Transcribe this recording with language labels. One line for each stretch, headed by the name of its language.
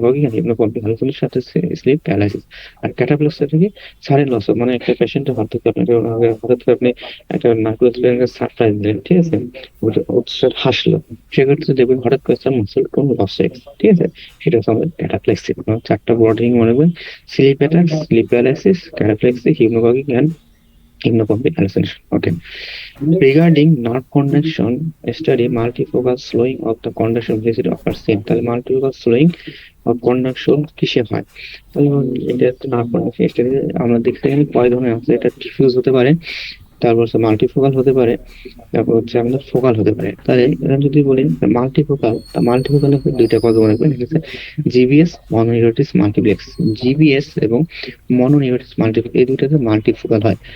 Bangla: হিপনোগগিক and হিপনোপম্পিক হ্যালুসিনেশনের সাথে slip paralysis. আর ক্যাটাপ্লেক্সিয়া থেকে সারের লস, মানে একটা পেশেন্টের হঠাৎ করে আপনি একটা নার্কোটিক সারপ্রাইজ দিলেন, ঠিক আছে, হাসলো, সেক্ষেত্রে দেখবেন হঠাৎ করে তার মাসল টোন লস হয়ে গেছে, ঠিক আছে, সেটা হচ্ছে আমাদের ক্যাটাপ্লেক্সি। চারটা বডিং মনে রাখবেন: slip pattern, slip paralysis, ক্যাটাপ্লেক্সি, হিপনোগগিক and hypnopompic hallucination.
English: Okay. Regarding nerve conduction study, multifocal slowing of the conduction velocity occurs same.
Bangla: তাহলে
English: multifocal slowing of conduction
Bangla: কিসে হয়? তাহলে এটা একটা নার্ভ কন্ডাকশন স্টাডি আমরা দেখতে গেলে কয় ধরনের আছে। এটা ডিফিউজ হতে পারে, তারপর হচ্ছে মাল্টিফোকাল হতে পারে, তারপর হচ্ছে আমাদের ফোকাল হতে পারে। তাহলে যদি বলি মাল্টিফোকাল, মাল্টিফোকাল দুইটা কথা মনে রাখবেন, ঠিক আছে, জিবিএস মনোনিউরোটিস মাল্টিপ্লেক্স, জিবিএস এবং মনোনিউরোটিস মাল্টিপ্লেক্স, এই দুইটাতে মাল্টিফোকাল হয়।